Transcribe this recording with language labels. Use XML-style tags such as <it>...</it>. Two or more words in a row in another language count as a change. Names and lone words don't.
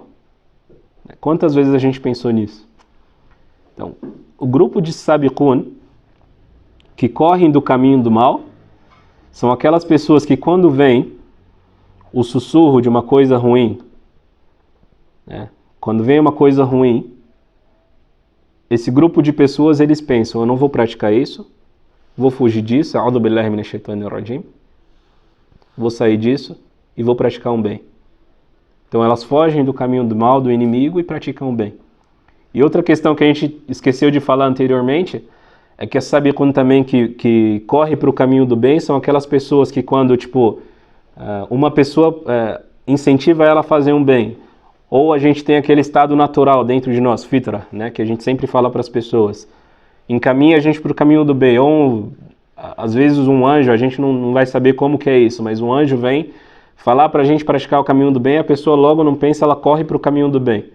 <pt>Quantas vezes a gente pensou nisso? Então, o grupo de sabiqun, que correm do caminho do mal, são aquelas pessoas que quando vem o sussurro de uma coisa ruim, né? Quando vem uma coisa ruim, esse grupo de pessoas, eles pensam, eu não vou praticar isso, vou fugir disso,</pt> <ar>أعوذ بالله من الشيطان الرجيم,</ar> <pt>vou sair disso e vou praticar um bem. Então elas fogem do caminho do mal, do inimigo, e praticam o bem. E outra questão que a gente esqueceu de falar anteriormente, é que a sabiqun também que corre para o caminho do bem são aquelas pessoas que quando, tipo, uma pessoa incentiva ela a fazer um bem, ou a gente tem aquele estado natural dentro de nós, fitra, né, que a gente sempre fala para as pessoas, encaminha a gente para o caminho do bem, ou às vezes um anjo, a gente não vai saber como que é isso, mas um anjo vem falar para a gente praticar o caminho do bem, a pessoa logo não pensa, ela corre para o caminho do bem.</pt>